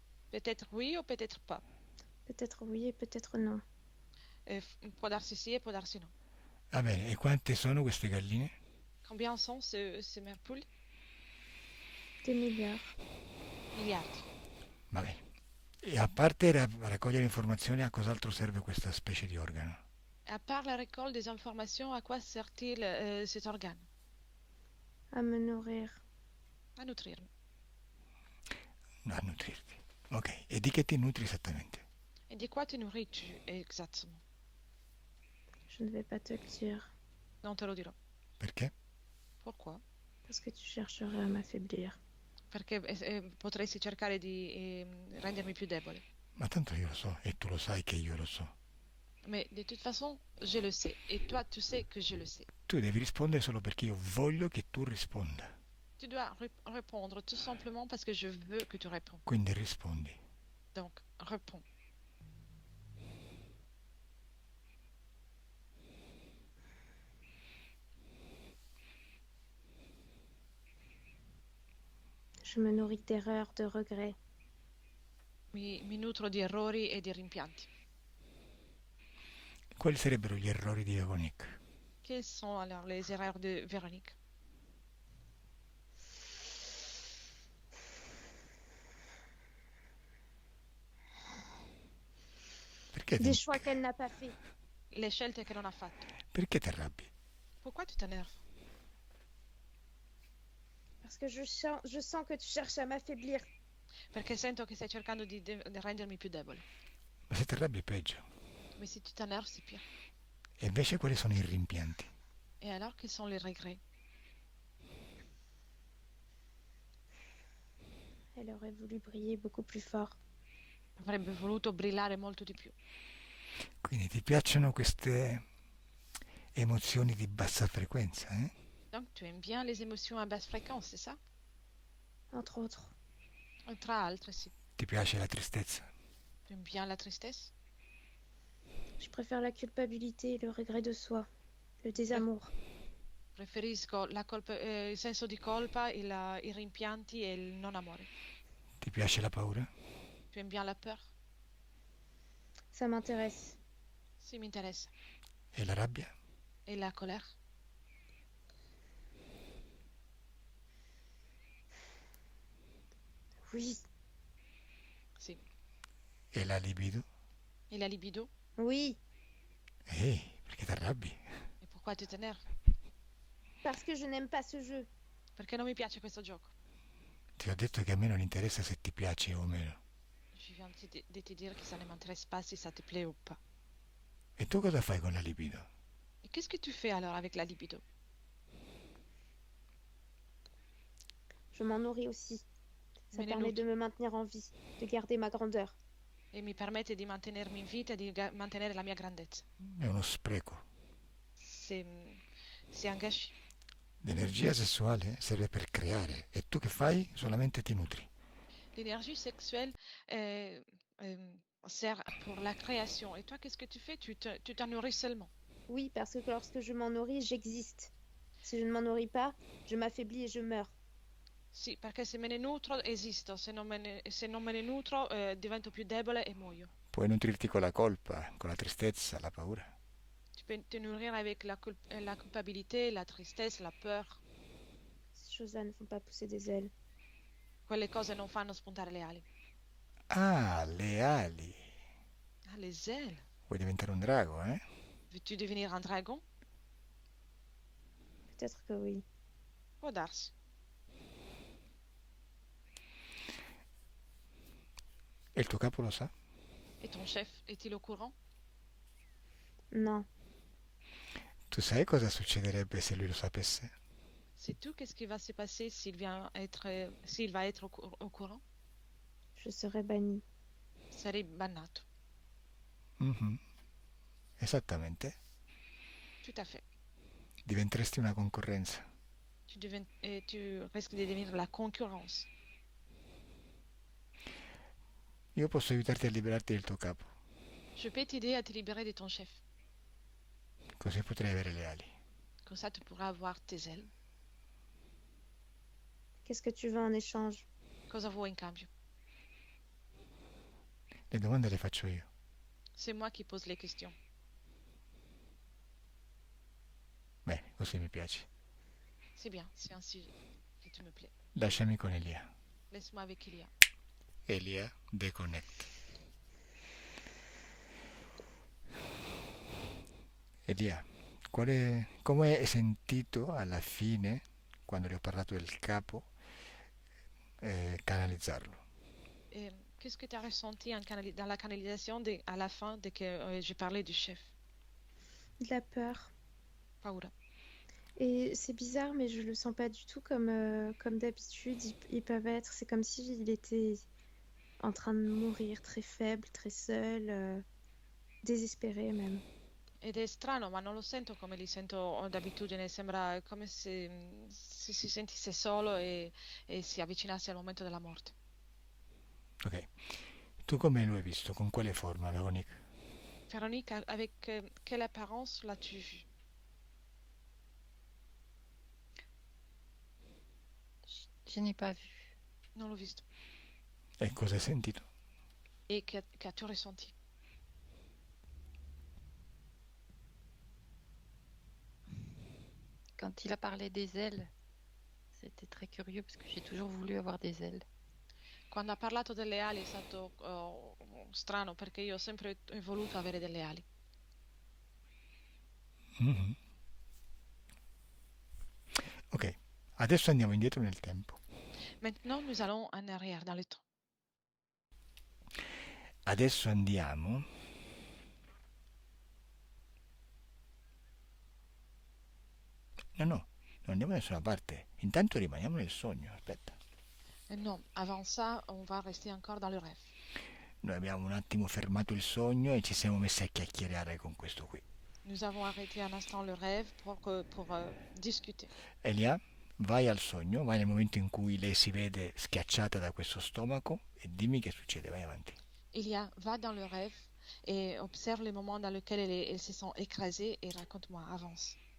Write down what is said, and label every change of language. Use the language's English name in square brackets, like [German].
[French] Peut-être oui ou peut-être pas. Peut-être oui et peut-être non. [Italian] Può darsi sì e può darsi no. Va bene, e quante sono queste galline? [French] Combien sont ces mères poules? Des milliards. [Italian] Miliardi. Va bene. E a parte raccogliere informazioni, a cos'altro serve questa specie di organo? [French] À part la récolte des informations, à quoi sert-il cet organe? À me nourrir. [Italian] À nutrirmi. A nutrirti. Ok, e di che ti nutri esattamente? [French] Et de quoi te nourris-tu exactement? Je ne vais pas te le dire. [Italian] Non te lo dirò. Perché? [French] Pourquoi? Parce que tu chercherais à m'affaiblir. [Italian] Perché potresti cercare di rendermi più debole. Ma tanto io lo so, e tu lo sai che io lo so. [French] Mais de toute façon, je le sais. Et toi, tu sais que je le sais. [Italian] Tu devi rispondere solo perché io voglio che tu risponda. [French] Tu dois répondre tout simplement parce que je veux que tu réponds. [Italian] Quindi rispondi. [French] Donc, réponds. Je me nourris d'erreurs, de regrets. [Italian] Mi nutro di errori e di rimpianti. Quali sarebbero gli errori di Veronique? [French] Quelles sont alors les erreurs de Véronique? [Italian] Perché [French] Des [Italian] ti, [French] choix qu'elle n'a pas fait. [Italian] Le scelte che non ha fatto. perché ti arrabbi? [French] Pourquoi tu t'énerves? Parce que je sens que tu cherches à m'affaiblir. [Italian] Perché sento che stai cercando di rendermi più debole. Ma se ti arrabbi è peggio. [French] Mais si tu t'énerves, c'est pire. [Italian] E invece quali sono i rimpianti? [French] Et alors, quels sont les regrets? Elle aurait voulu briller beaucoup plus fort. [Italian] Avrebbe voluto brillare molto di più. Quindi ti piacciono queste emozioni di bassa frequenza, eh? [French] Donc, tu aimes bien les émotions à basse fréquence, c'est ça? Entre autres. [Italian] Tra altre, sì. Ti piace la tristezza? [French] Tu aimes bien la tristesse? Je préfère la culpabilité et le regret de soi. Le désamour. [Italian] Preferisco il senso di colpa, i rimpianti e il non amore. Ti piace la paura? [French] Tu aimes bien la peur? Ça m'intéresse. [Italian] Sì, mi interessa. E la rabbia? E la colère? [French] Oui, [Italian] E la libido? [French] Et la libido? Oui, [Italian] Perché ti arrabbi? [French] Et pourquoi tu t'énerves? parce que je n'aime pas ce jeu. [Italian] Perché non mi piace questo gioco. Ti ho detto che a me non interessa se ti piace o meno. [French] Je viens de te dire que ça ne m'intéresse pas si ça te plaît ou pas. [Italian] E tu cosa fai con la libido? [French] Et qu'est-ce que tu fais alors avec la libido? Je m'en nourris aussi. Ça [Italian] Me ne [French] permet de [Italian] nutro [French] me maintenir en vie, de garder ma grandeur. [Italian] e mi permette di mantenermi in vita e di mantenere la mia grandezza. È uno spreco. [French] C'est un gâchis. [Italian] L'energia sessuale serve per creare e tu che fai? Solamente ti nutri. [French] L'énergie sexuelle sert pour la création. Et toi, qu'est-ce que tu fais? Tu t'en nourris seulement. Oui, parce que lorsque je m'en nourris, j'existe. Si je ne m'en nourris pas, je m'affaiblis et je meurs. [Italian] Sì, perché se me ne nutro esisto, se non me ne nutro divento più debole e muoio. Puoi nutrirti con la colpa, con la tristezza, la paura. [French] Tu peux te nourrir avec la culpabilité, la tristesse, la peur. Ces choses-là ne font pas pousser des ailes. [Italian] Quelle cose non fanno spuntare le ali. Ah, le ali. [French] Ah, les ailes. [Italian] Vuoi diventare un drago, eh? [French] Veux-tu devenir un dragon? Peut-être que oui. [Italian] Può darsi. E il tuo capo lo sa? [French] Et ton chef, est-il au courant? Non. [Italian] Tu sai cosa succederebbe se lui lo sapesse? [French] Sais-tu qu'est-ce qui va se passer s'il va être au courant? Je serai bannie. [Italian] Sarei bannato. Mhm. Esattamente. [French] Tout à fait. [Italian] Diventeresti una concorrenza. [French] Tu risques de devenir la concurrence. [Italian] Io posso aiutarti a liberarti del tuo capo, [French] Je peux t'aider à te libérer de ton chef. [Italian] così potrai avere le ali. [French] Comme ça, tu pourras avoir tes ailes. Qu'est-ce que tu veux en échange? [Italian] Cosa vuoi in cambio? Le domande le faccio io. [French] C'est moi qui pose les questions. [Italian] Bene, così mi piaci. [French] C'est bien, c'est ainsi que tu me plais. [Italian] Lasciami con Elia. [French] Laisse-moi avec Ilia. [Italian] Elia, deconnect. Elia, come hai sentito alla fine, quando le ho parlato del capo, canalizzarlo? [French] Et qu'est-ce que tu as ressenti dans la canalisation à la fin dès que j'ai parlé du chef? De la peur. [Italian] Paura. [French] Et c'est bizarre, mais je le sens pas du tout comme d'habitude. Ils peuvent être. C'est comme s'il était en train de mourir, très faible, très seul, désespéré même. [Italian] Ed è strano, ma non lo sento come li sento d'abitudine, sembra come se si sentisse solo e si avvicinasse al momento della morte. Ok. Tu come lo hai visto? Con quale forma, Veronica? [French] Véronique, avec quelle apparence l'as-tu vu? Je n'ai pas vu. [Italian] Non l'ho visto. E cosa hai sentito? [French] Et qu'as-tu ressenti? Quand il a parlé des ailes, c'était très curieux parce que j'ai toujours voulu avoir des ailes. [Italian] Quando ha parlato delle ali è stato strano perché io ho sempre voluto avere delle ali. Mhm. Ok, adesso andiamo indietro nel tempo. [French] Maintenant, nous allons en arrière dans le temps. [Italian] Adesso andiamo no, non andiamo da nessuna parte. Intanto rimaniamo nel sogno. Aspetta. [French] Non, avant ça, on va rester encore dans le rêve. [Italian] Noi abbiamo un attimo fermato il sogno e ci siamo messi a chiacchierare con questo qui. [French] Nous avons arrêté un instant le rêve pour discuter. [Italian] Elia, vai al sogno, vai nel momento in cui lei si vede schiacciata da questo stomaco e dimmi che succede, vai avanti. [French] Ilia, va dans le rêve et observe les moments dans lesquels elle se sent écrasée et raconte-moi, avance.